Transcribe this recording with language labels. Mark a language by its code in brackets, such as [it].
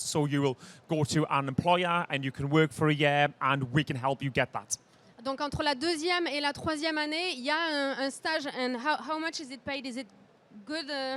[en] So you will go to an employer and you can work for a year, and we can help you get that. [fr] Donc entre la deuxième et la troisième année, il y a un stage. [en] And how much is it paid? Is it good?